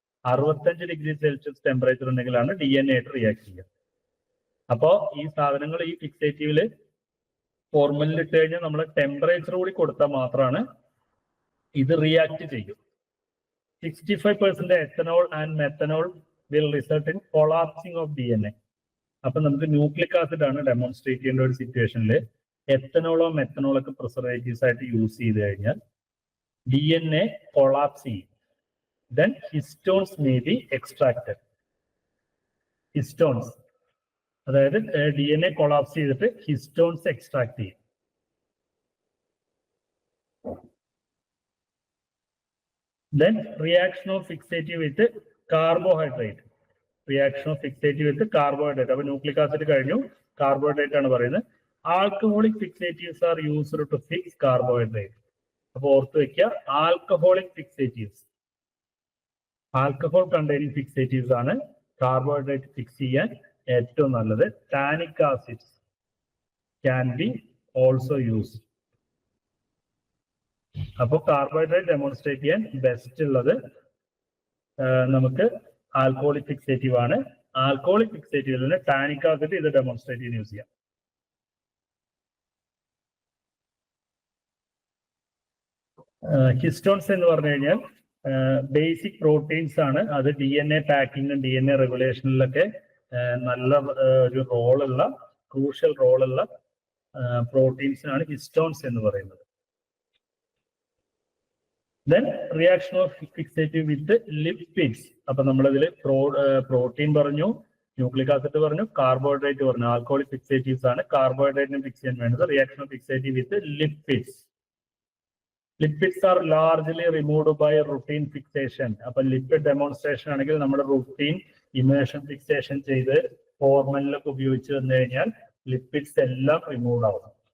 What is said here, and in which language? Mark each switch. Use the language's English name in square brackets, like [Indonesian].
[Malayalam] 65 degree Celsius temperature ഉണ്ടെങ്കിലാണ് DNA ആയിട്ട് react ചെയ്യുക. അപ്പോൾ ഈ സാധനങ്ങൾ ഈ ഫിക്സേറ്റീവില് ഫോർമലിൽ ഇട്ട് കഴിഞ്ഞാൽ നമ്മൾ ടെമ്പറേച്ചർ കൂടി കൊടുത്താൽ മാത്രമാണ് ഇത് റിയാക്ട് ചെയ്യും. [English] 65% ethanol and methanol will result in collapsing of DNA. [Malayalam] അപ്പൊ നമുക്ക് ന്യൂക്ലിക് ആസിഡ് ആണ് ഡെമോൺസ്ട്രേറ്റ് ചെയ്യേണ്ട ഒരു സിറ്റുവേഷനിൽ എത്തനോളോ മെത്തനോളോ ഒക്കെ പ്രിസർവേറ്റീവ്സ് ആയിട്ട് യൂസ് ചെയ്ത് കഴിഞ്ഞാൽ DNA കൊളാപ്സ് ചെയ്യും. [English] Then histones may be extracted. [Malayalam] Histones, അതായത് DNA കൊളാപ്സ് ചെയ്തിട്ട് ഹിസ്റ്റോൺസ് എക്സ്ട്രാക്ട് ചെയ്യും. [English] Then reaction of fixative with carbohydrate. Reaction of fixative with carbohydrate. [Malayalam] അപ്പോൾ ന്യൂക്ലിക് ആസിഡ് കഴിഞ്ഞു, കാർബോഹൈഡ്രേറ്റ് ആണ് പറയുന്നത്. [English] Alcoholic fixatives are used to fix carbohydrate. [Malayalam] അപ്പോൾ ഓർത്ത് വെക്കുക, alcoholic fixatives, alcohol containing fixatives ആണ് കാർബോഹൈഡ്രേറ്റ് ഫിക്സ് ചെയ്യാൻ ഏറ്റവും നല്ലത്. [English] Tannic acids can be also use. [Malayalam] അപ്പോൾ കാർബോഹൈഡ്രേറ്റ് ഡെമോൺസ്ട്രേറ്റ് ചെയ്യാൻ ബെസ്റ്റ് ഉള്ളത് നമുക്ക് ആൽക്കഹോളിക് ഫിക്സേറ്റീവ് ആണ്. ആൽക്കഹോളിക് ഫിക്സേറ്റീവിൽ നിന്ന് ടാനിക് ആസിഡ് ഇത് ഡെമോൺസ്ട്രേറ്റ് ചെയ്യാൻ യൂസ് ചെയ്യാം. ഹിസ്റ്റോൺസ് എന്ന് പറഞ്ഞു കഴിഞ്ഞാൽ ബേസിക് പ്രോട്ടീൻസ് ആണ്. അത് DNA പാക്കിങ്ങും DNA റെഗുലേഷനിലൊക്കെ നല്ല ഒരു റോളുള്ള, ക്രൂഷ്യൽ റോളുള്ള പ്രോട്ടീൻസിനാണ് ഹിസ്റ്റോൺസ് എന്ന് പറയുന്നത്. [English] Then reaction of fixative with lipids. [Malayalam] അപ്പൊ നമ്മളിതിൽ പ്രോട്ടീൻ പറഞ്ഞു, ന്യൂക്ലിക് ആസിഡ് പറഞ്ഞു, കാർബോഹൈഡ്രേറ്റ് പറഞ്ഞു. ആൽക്കഹോളിക് ഫിക്സേറ്റീവ്സ് ആണ് കാർബോഹൈഡ്രേറ്റിനെ ഫിക്സ് ചെയ്യാൻ വേണ്ടത്. [English] Reaction of fixative with lipids. Lipids are largely removed by routine fixation. [Malayalam] അപ്പൊ ലിപ്പിഡ് ഡെമോൺസ്ട്രേഷൻ ആണെങ്കിൽ നമ്മുടെ റുട്ടീൻ ഇമേഷൻ ഫിക്സേഷൻ ചെയ്ത് ഫോർമലിലൊക്കെ ഉപയോഗിച്ച് വന്നു കഴിഞ്ഞാൽ ലിപ്പിഡ്സ് എല്ലാം റിമൂവ് ആവും.